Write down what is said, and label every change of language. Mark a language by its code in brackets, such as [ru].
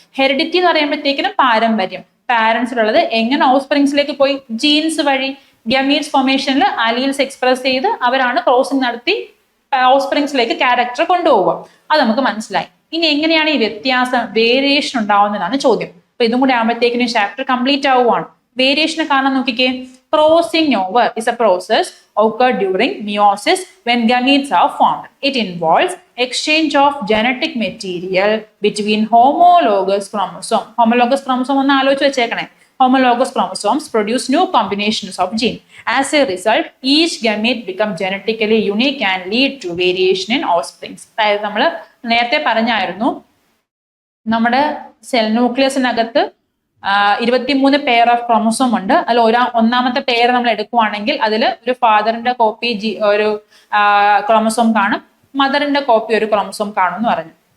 [ml] Heredity എന്ന് പറയുമ്പോഴത്തേക്കിനും പാരമ്പര്യം, പാരന്റ്സിലുള്ളത് എങ്ങനെ ഓഫ്സ്പ്രിങ്സിലേക്ക് പോയി? ജീൻസ് വഴി ഗമീറ്റ്സ് ഫോർമേഷനിൽ അലീൽസ് എക്സ്പ്രസ് ചെയ്ത് അവരാണ് ക്രോസിംഗ് നടത്തി ഓഫ്സ്പ്രിങ്സിലേക്ക് ക്യാരക്ടർ കൊണ്ടുപോവുക. അത് നമുക്ക് മനസ്സിലായി. ഇനി എങ്ങനെയാണ് ഈ വ്യത്യാസം, വേരിയേഷൻ ഉണ്ടാവുന്നതാണ് ചോദ്യം. അപ്പൊ ഇതും കൂടി ആകുമ്പോഴത്തേക്കിനും ചാപ്റ്റർ കംപ്ലീറ്റ് ആവുകയാണ്. വേരിയേഷനെ കാണാൻ നോക്കിക്കേ. [en] Crossing over is a process occurred during meiosis when gametes are formed. It involves exchange of genetic material between homologous chromosome. [ml] Homologous chromosome ഒന്ന് ആലോചിച്ച് വെച്ചേക്കണേ. [en] Homologous chromosomes produce new combinations of genes. As a result, each gamete becomes genetically unique and lead to variation in offsprings. [ml] അതായത് നമ്മൾ നേരത്തെ പറഞ്ഞായിരുന്നു നമ്മുടെ cell ന്യൂക്ലിയസിനകത്ത് 23 pair of chromosome ഉണ്ട്. അതിൽ ഒന്നാമത്തെ പെയർ നമ്മൾ എടുക്കുവാണെങ്കിൽ അതിൽ ഒരു ഫാദറിന്റെ കോപ്പി ഒരു ക്രോമസോം കാണും, മദറിന്റെ കോപ്പി ഒരു ക്രോമസോം കാണും എന്ന് പറഞ്ഞു.